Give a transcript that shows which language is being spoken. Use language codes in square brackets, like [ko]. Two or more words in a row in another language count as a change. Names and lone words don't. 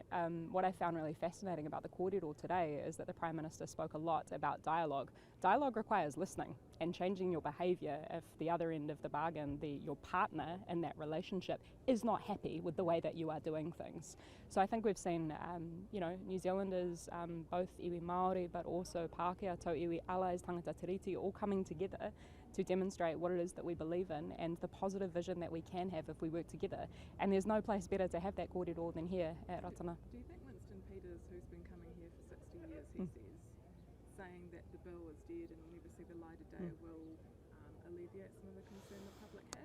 [en] What I found really fascinating about the kōrero today is that the Prime Minister spoke a lot about dialogue. Dialogue requires listening and changing your behaviour if the other end of the bargain, your partner in that relationship, is not happy with the way that you are doing things. So I think we've seen, New Zealanders, both [mi] iwi Māori, [en] but also Pākehā, [mi] tau iwi [en] allies, [mi] tangata tiriti, [en] all coming together to demonstrate what it is that we believe in and the positive vision that we can have if we work together. And there's no place better to have that kōrero than here at Rātana. Do you think Winston Peters, who's been coming here for 60 years, he says, saying that the bill is dead and will never see the light of day, will alleviate some of the concern the public have?